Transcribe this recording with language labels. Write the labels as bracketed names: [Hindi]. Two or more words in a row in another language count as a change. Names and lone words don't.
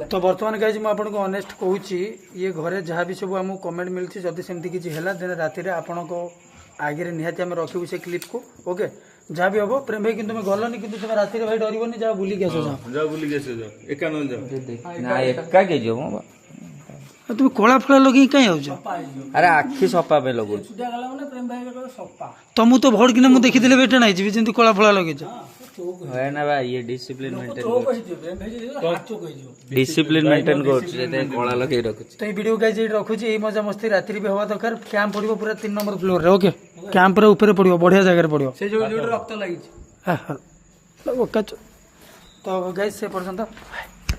[Odia] ତ ବର୍ତ୍ତମାନ ଗାଇଜ ମୁଁ ଆପଣଙ୍କୁ ଅନେଷ୍ଟ କହୁଛି ଇଏ ଘରେ ଯାହା ବି ସବୁ ଆମକୁ କମେଣ୍ଟ ମିଳୁଛି ଯଦି ସେମିତି କିଛି ହେଲା ଦେନ୍ ରାତିରେ ଆପଣଙ୍କ ଆଗରେ ନିହାତି ଆମେ ରଖିବୁ ସେ କ୍ଲିପକୁ ଓକେ ଯାହା ବି ହବ ପ୍ରେମ ଭାଇ କିନ୍ତୁ ତମେ ଗଲନି କିନ୍ତୁ ତମେ ରାତିରେ ଭାଇ ଡରିବନି ଯାହା ବୁଲିକି ଆସ ଯାଅ ଯାଅ ବୁଲିକି ଆସିବ ଯାଅ ଏକା ନହେଲେ ଯାଅ ନା ଏକା କେ ଯିବ ମ ଆଉ ତୁମେ କଳା ଫଳା ଲଗେଇକି କାଇଁ ଆଉଛ ଆରେ ଆଖି ସଫା ପାଇଁ ଲଗଉଛୁ ତମକୁ ତ ଭଡକିନା ମୁଁ ଦେଖିଥିଲେ ବେଟା ନାଇଁ ଯିବି ଯେମିତି କଳା ଫଳା ଲଗେଇଛ [Hindi] है ना भाई ये [English] discipline maintain discipline maintain [Odia] କରୁଛି ଯେତେ କଳା ଲଗେଇ ରଖୁଛି ତ ଏଇ ଭିଡ଼ିଓ ଗାଇଜ ଏଇଠି ରଖୁଛି ଏଇ ମଜା ମସ୍ତି ରାତିରେ ବି ହବା ଦରକାର କ୍ୟାମ୍ପ ପଡ଼ିବ ପୁରା 3 ନମ୍ବର ଫ୍ଲୋରରେ ଓକେ କ୍ୟାମ୍ପ ପୁରା ଉପରେ ପଡ଼ିବ ବଢ଼ିଆ ଜାଗାରେ ପଡ଼ିବ ସେ ଯୋଉଠି ରକ୍ତ ଲାଗିଛି ତ ଗାଇଜ ସେ ପର୍ଯ୍ୟନ୍ତ